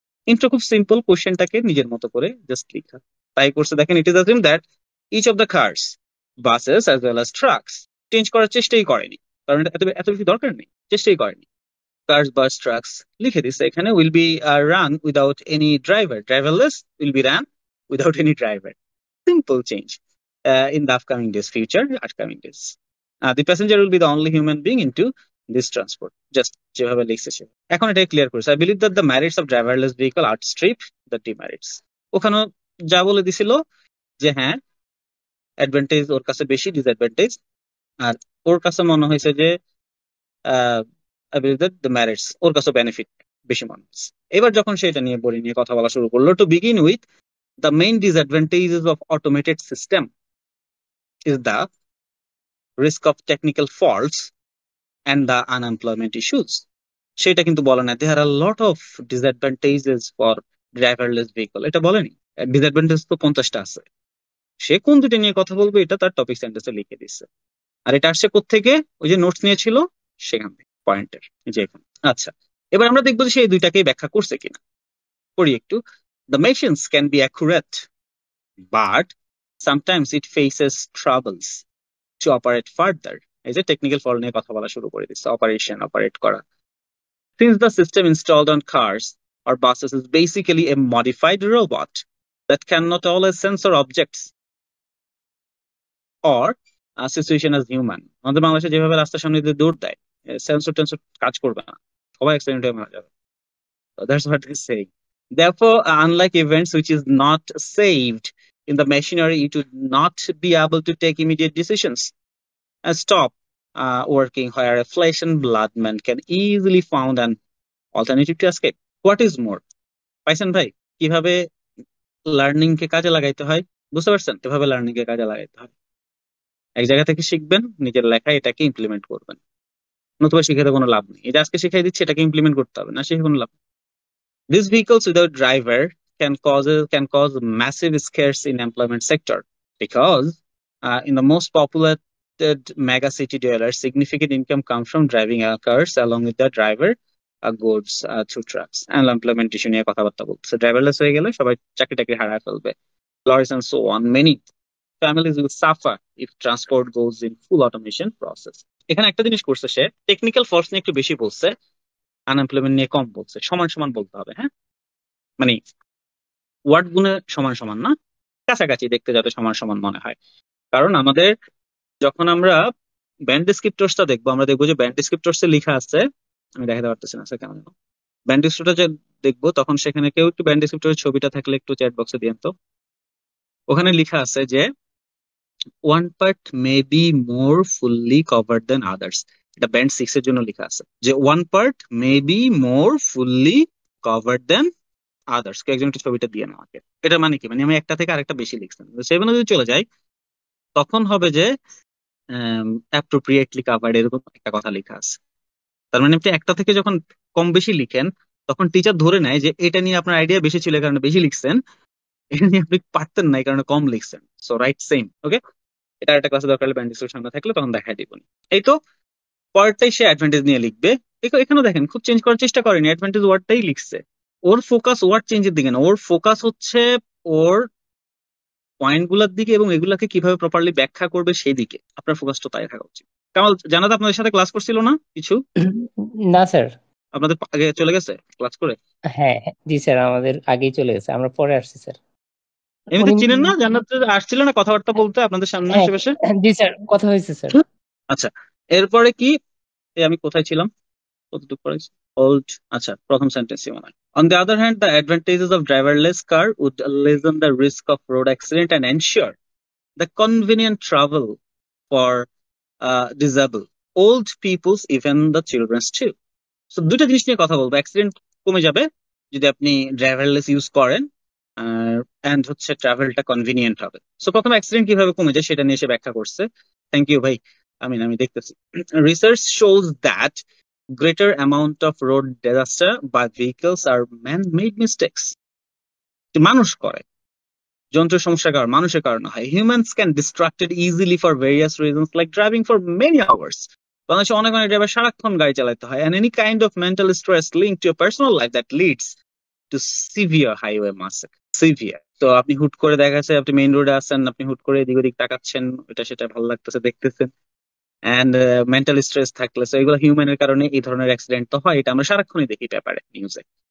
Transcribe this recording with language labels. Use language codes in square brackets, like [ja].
[bn] Intro খুব simple, কোশ্চেনটাকে নিজের মতো করে জাস্ট লেখা। তাই করছে দেখেন, [en] it is assume that each of the cars, buses as well as trucks, [bn] change করার চেষ্টাই করেনি, কারণ এটা এত এত বেশি দরকার নেই, চেষ্টাই করেনি। কার্স, বাস, ট্রাকস লিখে দিচ্ছে এখানে, [en] will be run without any driver, [bn] driverless will be run without any driver. [en] Simple change in the upcoming days, future upcoming days. The passenger will be the only human being into this transport. [bn] Just যেভাবে লিখছে সে। এখন এটা clear করেছে। [en] I believe that the merits of driverless vehicle outstrip the demerits. [bn] ওখানে যা বলে দিছিল যে হ্যাঁ, অ্যাডভান্টেজ ওর কাছে বেশি, ডিসঅ্যাডভান্টেজ, আর ওর কাছে মনে হয়েছে যে [en] I believe that the merits [bn] ওর কাছে বেনিফিট বেশি মনে হয়েছে। এবার যখন সে এটা নিয়ে বই নিয়ে কথা বলা শুরু করলো, [en] to begin with, the main disadvantages of automated system is the risk of technical faults and the unemployment issues. [bn] সেটা কিন্তু বলে না, [en] there are a lot of disadvantages for driverless vehicle, [bn] এটা বলেনি। ডিসঅ্যাডভান্টেজ তো 50টা আছে, সে কোন দুটো নিয়ে কথা বলবে এটা তার টপিক সেন্টেন্সে লিখে দিচ্ছে। আর এটা আসছে কোত্থেকে? ওই যে নোটস নিয়েছিল সেখান থেকে, পয়েন্টের যে এখানে। আচ্ছা, এবার আমরা দেখবো যে সেই দুইটাকেই ব্যাখ্যা করছে কিনা। পড়ি একটু। [en] The machines can be accurate, but sometimes it faces troubles to operate further. [bn] এই যে টেকনিক্যাল ফল্ট নিয়ে কথা বলা শুরু করে দিচ্ছে, অপারেট করা। [en] Since the system installed on cars or buses is basically a modified robot that cannot always sensor objects or a situation as human. [bn] আমাদের বাংলাদেশে যেভাবে রাস্তার সামনে দিয়ে দৌড় দেয়, সেন্সর টেন্সর কাজ করবে না, সবাই অ্যাক্সিডেন্ট হয়ে মারা যাবে। [en] That's what it's saying. Therefore, unlike events which is not saved in the machinery, it would not be able to take immediate decisions and stop working, where a flesh and blood man can easily found an alternative to escape. What is more? [bn] পাইছেন ভাই কিভাবে learning কে কাজে লাগাইতে হয়? বুঝতে পারছেন কিভাবে learning কে কাজে লাগাইতে হয়? এক জায়গা থেকে শিখবেন, নিজের লেখায় এটাকে ইমপ্লিমেন্ট করবেন, নতুবা শিখে তো কোনো লাভ নেই। এটা আজকে শিখাই দিচ্ছি, এটাকে ইমপ্লিমেন্ট করতে হবে, না শিখে কোনো লাভ নেই। [en] These vehicles without driver can cause massive scares in employment sector because in the most populated mega city dwellers, significant income comes from driving cars along with the driver goods through trucks. And employment issue [bn] নিয়ে কথাবার্তা বলছে, driverless হয়ে গেলে সবাই চাকরি টাকরি হারায় ফেলবে, [en] lorries and so on. Many families will suffer if transport goes in full automation process. [bn] এখানে একটা জিনিস করছে সে, টেকনিক্যাল ফোর্স নিয়ে একটু বেশি বলছে, আনএমপ্লয়মেন্ট নিয়ে কম বলছে। সমান সমান বলতে হবে, হ্যাঁ, মানে ওয়ার্ড গুণে সমান সমান না, কাছাকাছি দেখতে যাতে সমান সমান মনে হয়। কারণ আমাদের যখন আমরা ব্যান্ড ডিসক্রিপ্টরসটা দেখবো, আমরা দেখবো যে ব্যান্ড ডিসক্রিপ্টরসে লেখা আছে, আমি দেখাতে পারতেছি না কেন, ব্যান্ড ডিসক্রিপ্টর যে দেখবো তখন সেখানে কেউ একটু ব্যান্ড ডিসক্রিপ্টরের ছবিটা থাকলে একটু চ্যাট বক্সে দিয়েন তো। ওখানে লেখা আছে যে [en] one part may be more fully covered than others. [bn] এটা ব্যান্ড 6 এর জন্য লেখা আছে যে [en] one part may be more fully covered than others. [bn] একজন একটু ছবিটা দিয়ে না আমাকে। এটা মানে কি? মানে আমি একটা থেকে আরেকটা বেশি লিখছেন, সেভেনে যদি চলে যাই তখন হবে যে অ্যাপ্রোপ্রিয়েটলি কাভার্ড, এরকম একটা কথা লেখা আছে। তার মানে আপনি একটা থেকে যখন কম বেশি লিখেন তখন টিচার ধরে নেয় যে এটা নিয়ে আপনার আইডিয়া বেশি ছিল, এই কারণে বেশি লিখছেন, এটা নিয়ে আপনি পারতেন না এই কারণে কম লিখছেন। [en] So right, same. [bn] ওকে, এটা একটা ক্লাসে দরকার হলে ব্যান্ড ডিসক্রিপশন সামনে থাকলে তখন দেখাই দিব। এই তো পরেরটাই সে অ্যাডভান্টেজ নিয়ে লিখবে। এখানেও দেখেন খুব চেঞ্জ করার চেষ্টা করেনি, অ্যাডভান্টেজ ওয়ার্ডটাই লিখছে। ওর ফোকাস ওয়ার্ড চেঞ্জের দিকে না, ওর ফোকাস হচ্ছে ওর পয়েন্ট গুলার দিকে এবং এগুলাকে কিভাবে প্রপারলি ব্যাখ্যা করবে সেই দিকে। আপনার ফোকাসটা তাই থাকা উচিত। কামাল, জানাত আপনাদের সাথে ক্লাস করছিল না কিছু? না স্যার। আপনাদের আগে চলে গেছে ক্লাস করে? হ্যাঁ জি স্যার, আমাদের আগেই চলে গেছে, আমরা পরে আসছি স্যার। এমনিতে উনি চিনেন না? জান্নাত আসছিল না কথাবার্তা বলতে আপনাদের সামনে হ্যাঁ আশেপাশে? জি স্যার, কথা হয়েছে স্যার। আচ্ছা, এরপরে কি আমি কোথায় ছিলাম, কতটুকু পড়েছি? ওল্ড, আচ্ছা প্রথম সেন্টেন্সই মনে হয়। [en] On the other hand, the advantages of driverless car would lessen the risk of road accident and ensure the convenient travel for disabled, old peoples, even the children's too. [bn] So দুইটা জিনিস নিয়ে কথা বলবো। Accident কমে যাবে যদি আপনি driverless use করেন, এন্ড হচ্ছে ট্রাভেলটা কনভিনিয়েন্ট হবে। সো প্রথমে অ্যাক্সিডেন্ট কিভাবে কমে যায় সেটা নিয়ে এসে ব্যাখ্যা করছে। থ্যাংক ইউ ভাই, আমি দেখতেছি। [en] Research shows that greater amount of road disaster by vehicles are man-made mistakes. [bn] মানুষ করে, যন্ত্রের সমস্যার কারণ মানুষের কারণে হয়। [en] Humans can distracted easily for various reasons like driving for many hours. [bn] বাংলাদেশে অনেক অনেক ড্রাইভার সারাক্ষণ গাড়ি চালাতে হয়, [en] and any kind of mental stress linked to your personal life that leads to severe highway massacre. Severe. [bn] তো আপনি হুট করে দেখা যাচ্ছে আপনি মেইন রোডে আছেন, আপনি হুট করে এদিক ওদিক তাকাচ্ছেন, এটা সেটা ভালো লাগতেছে দেখতেছেন, অ্যান্ড মেন্টাল স্ট্রেস থাকলে so এগুলো হিউম্যানের কারণে এই ধরনের অ্যাক্সিডেন্ট তো হয়, এটা আমরা সারাক্ষণই দেখি পেপারে নিউজে।